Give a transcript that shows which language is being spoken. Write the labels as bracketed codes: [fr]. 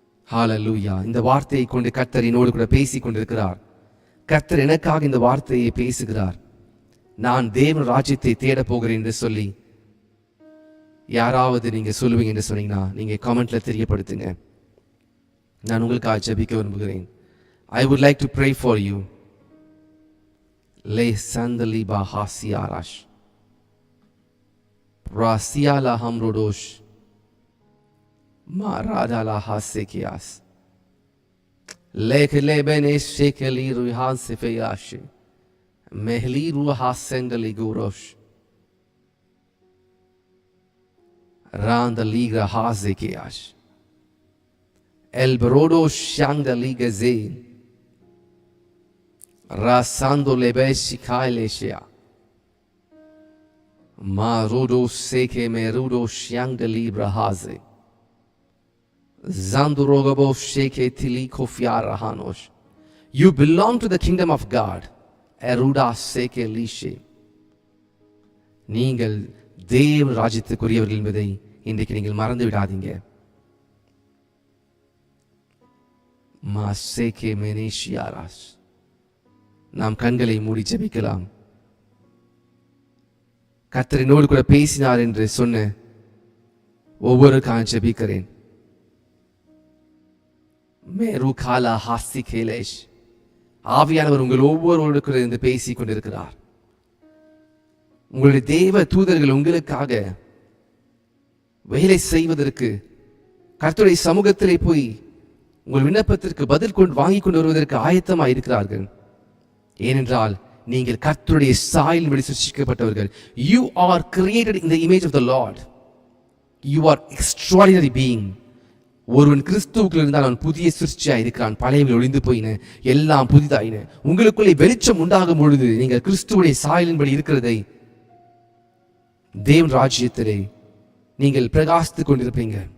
[ta] ஹல்லேலூயா. இந்த வார்த்தையை கொண்டு கர்த்தர் என்னோடு கூட பேசிக் கொண்டிருக்கிறார். கர்த்தர் எனக்காக இந்த வார்த்தையை பேசுகிறார். நான் தேவ ராஜ்யத்தை தேட போகிறேன் என்று சொல்லி யாராவது நீங்க சொல்லுவீங்க என்று சொன்னீங்கன்னா நீங்க கமெண்ட்ல தெரியப்படுத்துங்க. நான் உங்களுக்காக ஜெபிக்க விரும்புகிறேன். [en] I would like to pray for you. Le sandali bahasiarash rasiala hamrodosh maradala hasekias lekle benesh shekeli ruhan sefeyash mehli ruhasengali gurosh randa liga hasekias el brodo shangda liga zein rasando lebeshi kaileshia marudo seke merudo shangda libra haze zandurogabo sheke tili kofiara hanosh. You belong to the kingdom of God. Eruda seke lishe. [ta] நீங்கள் தேவ ராஜ்யத்துக்குரியவர்கள் என்பதை இன்றைக்கு நீங்கள் மறந்து விடாதீங்க. மாசேகே மெனேஷியாராஸ். நாம் கண்களை மூடி ஜெபிக்கலாம். கர்த்தர் என்னோடு கூட பேசினார் என்று சொன்ன ஒவ்வொரு காலம் ஜெபிக்கிறேன். மேரு காலா ஹாசி கேலேஷ். ஆவியானவர் உங்கள் ஒவ்வொருவரோடு கூட இருந்து பேசிக் கொண்டிருக்கிறார். உங்களுடைய தேவ தூதர்கள் உங்களுக்காக வேலை செய்வதற்கு கர்த்தருடைய சமூகத்திலே போய் உங்கள் விண்ணப்பத்திற்கு பதில் வாங்கி கொண்டு வருவதற்கு ஆயத்தமாக இருக்கிறார்கள். ஏனென்றால் நீங்கள் கர்த்தருடைய சாயலின்படி சிருஷ்டிக்கப்பட்டவர்கள். [en] You are created in the image of the Lord. You are extraordinary being. [ta] ஒருவன் கிறிஸ்துவுக்குள் இருந்தால் அவன் புதிய சிருஷ்டியா இருக்கிறான். பழையவை ஒழிந்து போயின, எல்லாம் புதிதாயின. உங்களுக்குள்ளே வெளிச்சம் உண்டாகும் பொழுது நீங்கள் கிறிஸ்துவுடைய சாயலின்படி இருக்கிறதை தேவ ராஜ்யத்திலே நீங்கள் பிரகாசித்துக் கொண்டிருப்பீங்க.